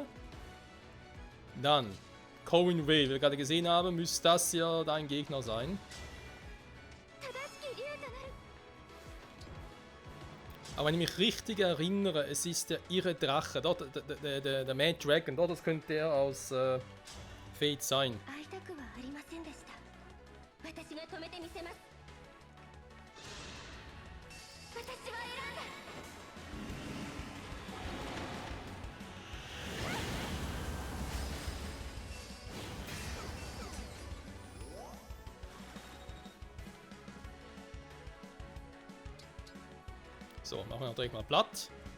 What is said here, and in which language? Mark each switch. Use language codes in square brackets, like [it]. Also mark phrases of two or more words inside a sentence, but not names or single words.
[de] Dann, Coin Whale, wie wir gerade gesehen haben, müsste das ja dein Gegner sein. Aber wenn ich mich richtig erinnere, es ist der irre Drache, dort, der Mad Dragon, dort, das könnte der aus Fate sein. [ja] 会いたくはありませんでした。私が止めてみせます。私は選んだ。 [de] So, machen wir direkt mal platt.